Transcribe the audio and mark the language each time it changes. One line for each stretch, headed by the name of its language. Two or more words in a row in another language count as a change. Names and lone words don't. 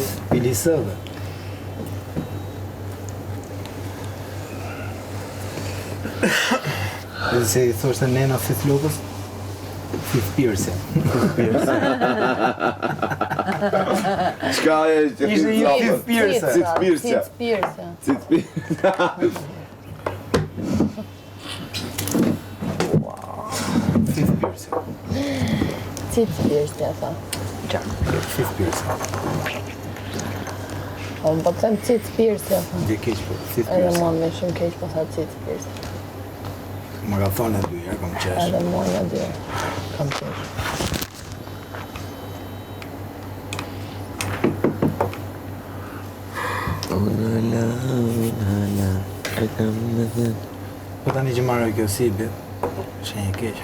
Albanian: Pilisëve. Dhe se i thoshte nena Fifth Lopez? Fifth Pierce. Qka e që Ishte një Fifth Pierce. Cit Pirse. Cit Pirse. Cit Pirse. Fifth Pierce. Cit Pirse, ja tha. Fifth Pierce. Unë po të them Cit Pirse, ja tha. Dhe keq po, Fifth Edhe Pierce. mua me shumë keq po tha Cit Pirse. Ma ka thonë e dy, kom qesh. Edhe mua në dy. Kam qesh. Po tani që marrë kjo si bit, shenjë keq.